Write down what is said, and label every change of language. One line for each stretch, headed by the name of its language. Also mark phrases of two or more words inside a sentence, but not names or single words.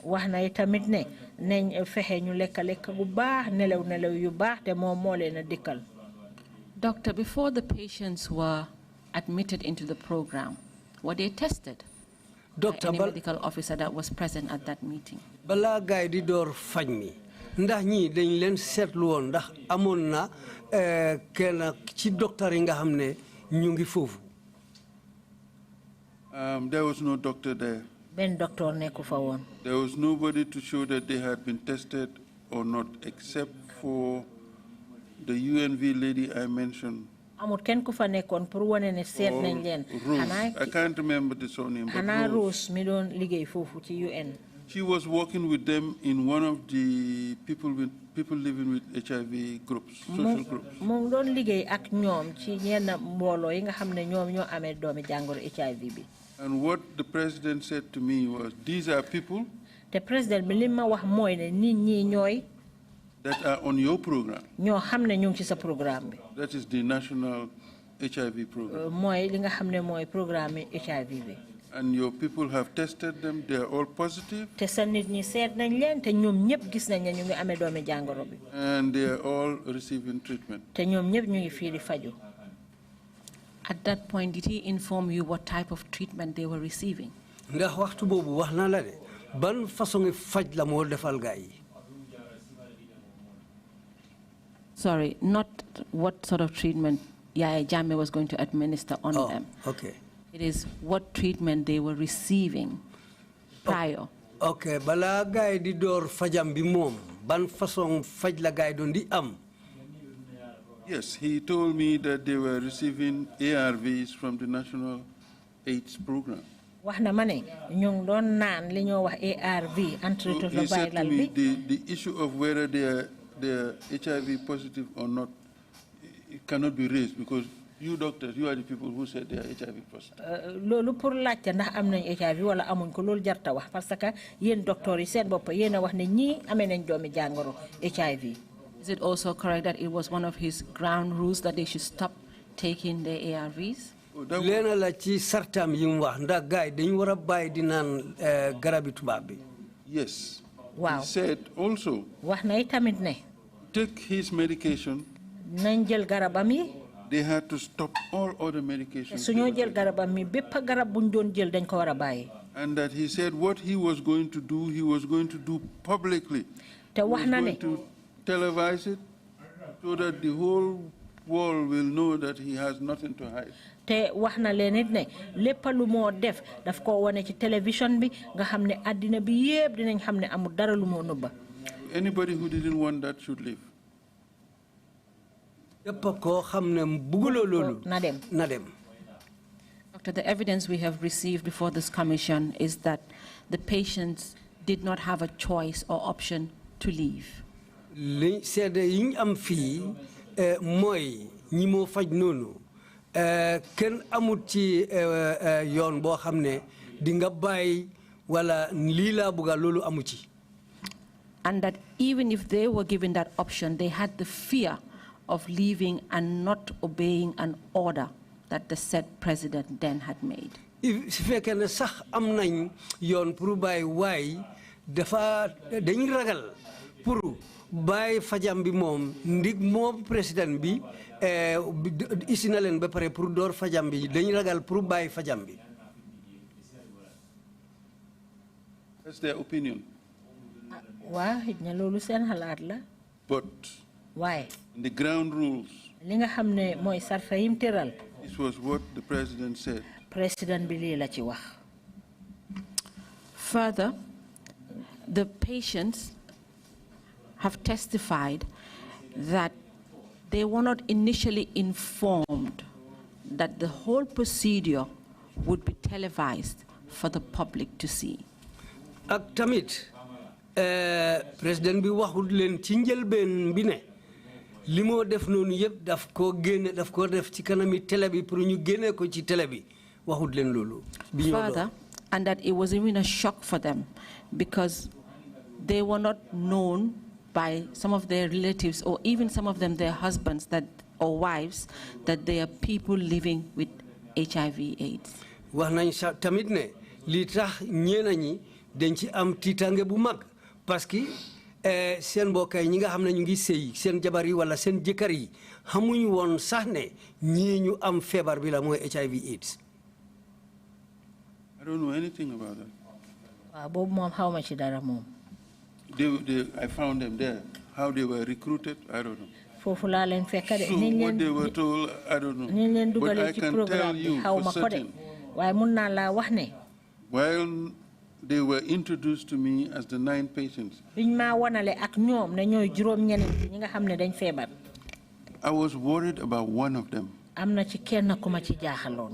English: Doctor, before the patients were admitted into the program, were they tested? Doctor, any medical officer that was present at that meeting?
Wolof: Ndax ñi dañ leen seetlu woon ndax amoon na kenn ci docteur yi nga xam ne ñu ngi foofu.
English: There was no doctor there.
Wolof: Ben doctor nekku fa woon.
English: There was nobody to show that they had been tested or not, except for the UNV lady I mentioned.
Wolof: Amut kenn ku fa nekkoon pour wane ne seet nañ leen.
English: I can't remember the surname.
Wolof: Hana Rose mi doon liggéey foofu ci UN.
English: She was working with them in one of the people living with HIV groups, social groups.
Wolof: Mo doon liggéey ak ñoom ci ñenn mbooloo yi nga xam ne ñoom ñoo amee doomi jàngoro HIV bi.
English: And what the president said to me was, these are people the president
Wolof: bi li ma wax mooy ne nit ñi ñooy
English: that are on your program.
Wolof: ñoo xam ne ñu ngi ci sa programme bi.
English: That is the national HIV program.
Wolof: Mooy li nga xam ne mooy programme HIV bi.
English: And your people have tested them, they are all positive.
Wolof: Te sa nit ñi seet nañ leen te ñoom ñëpp gis nañ ne ñu ngi amee doomi jàngoro bi.
English: And they are all receiving treatment.
Wolof: Te ñoom ñëpp ñu ngi fii di faju.
English: At that point, did he inform you what type of treatment they were receiving?
Wolof: Ndax waxtu boobu wax na la de ban façon faj la moo defal gaa yi.
English: Sorry, not what sort of treatment Yaya Jammeh was going to administer on them. Okay. It is what treatment they were receiving prior.
Wolof: Okay, bala gaa yi di door fajam bi moom ban façon faj la gaa yi doon di am.
English: Yes, he told me that they were receiving ARVs from the National AIDS program.
Wolof: Wax na ma ne ñu ngi doon naan li ñoo wax ARV
English: He said to me the issue of whether they are HIV positive or not, it cannot be raised because you doctors, you are the people who said they are HIV positive.
Wolof: Loolu pour laajte ndax am nañ HIV wala amuñ ko loolu jarta wax
French: parce que
Wolof: yéen docteur yi seen bopp yéen a wax ne ñii amee nañ doomi jàngoro HIV.
English: Is it also correct that it was one of his ground rules that they should stop taking their ARVs?
Wolof: Leena la ci sartam yi mu wax ndax gaa yi dañu war a bàyyi di naan garabi tubaab bi.
English: Yes. Wow. He said also,
Wolof: wax na itamit ne
English: take his medication.
Wolof: nañ jël garabam yi.
English: They had to stop all other medications.
Wolof: su ñoo jël garabam mi bépp garab buñ doon jël dañ ko war a bàyyi.
English: And that he said what he was going to do, he was going to do publicly.
Wolof: Te wax na ne
English: to televise it so that the whole world will know that he has nothing to hide.
Wolof: te wax na leen it ne lépp lu moo def daf ko wane ci télévision bi nga xam ne àddina bi yépp dinañ xam ne amul dara lu moo nëbba.
English: Anybody who didn't want that should leave.
Wolof: Yépp ko xam ne bëgguloo loolu na dem. na dem.
English: Doctor, the evidence we have received before this commission is that the patients did not have a choice or option to leave.
Wolof: Li seede yi ñu am fii mooy ñi moo faj noonu kenn amut ci yoon boo xam ne di nga bàyyi wala lii laa bëgga loolu amu ci.
English: And that even if they were given that option, they had the fear of leaving and not obeying an order that the said president then had made.
Wolof: Su fekkee ne sax am nañ yoon pour bàyyi waay dafa dañ ragal pour bàyyi fajam bi moom ndig moom président bi isi na leen ba pare pour door fajam bi dañ ragal pour bàyyi fajam bi.
English: That's their opinion.
Wolof: waa xëj na loolu seen xalaat la.
English: But
Wolof: waaye
English: in the ground rules,
Wolof: li nga xam ne mooy sarfa yim tëral.
English: this was what the president said.
Wolof: président bi lii la ci wax.
English: Further, the patients have testified that they were not initially informed that the whole procedure would be televised for the public to see.
Wolof: Ak tamit président bi waxul leen ci njëlbeen bi ne li moo def noonu yëpp daf ko def ci kanami télé bi pour ñu génne ko ci télé bi waxul leen loolu.
English: Further, and that it was even a shock for them because they were not known by some of their relatives or even some of them their husbands or wives that they are people living with HIV/AIDS.
Wolof: wax nañ tamit ne li tax ñeena ñi dañ ci am tiitange bu mag
French: parce que
Wolof: seen mbokk yi ñi nga xam ne ñu ngi sëy seen jabar yi wala seen jëkkër yi xamuñ woon sax ne ñii ñu am feebar bi la mooy HIV/AIDS.
English: I don't know anything about that.
Wolof: waaw boobu moom xaw ma ci dara moom.
English: I found them there. How they were recruited, I don't know.
Wolof: foofu laa leen fekk de.
English: So what they were told, I don't know.
Wolof: ni leen
English: But
Wolof: dugalee
English: I
Wolof: ci
English: can tell
Wolof: programme bi
English: you
Wolof: xaw
English: for
Wolof: ma ko de
English: certain,
Wolof: waaye mun naa laa wax ne.
English: while they were introduced to me as the 9 patients,
Wolof: biñ maa wanale ak ñoom ne ñooy juróom-ñeneen ñi nga xam ne dañ feebar.
English: I was worried about one of them
Wolof: am na ci kenn ku ma ci jaaxaloon.